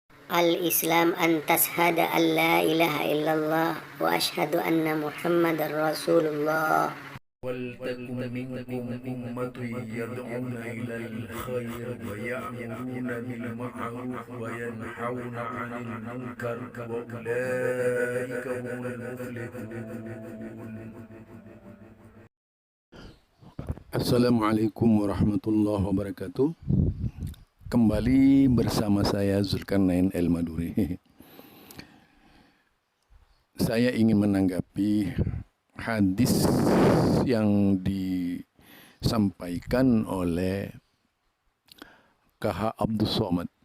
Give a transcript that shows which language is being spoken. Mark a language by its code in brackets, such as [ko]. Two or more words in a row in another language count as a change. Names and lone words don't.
[ar] الإسلام أن تشهد أن لا إله إلا الله وأشهد أن محمدا رسول الله. ولتكن منكم أمة يدعون إلى الخير ويأمرون بالمعروف وينحون عن المنكر وأولئك هم المفلحون. السلام عليكم ورحمة الله وبركاته. [id] Kembali bersama saya Zulkarnain El-Maduri. Saya ingin menanggapi hadis yang disampaikan oleh KH Abdus Somad.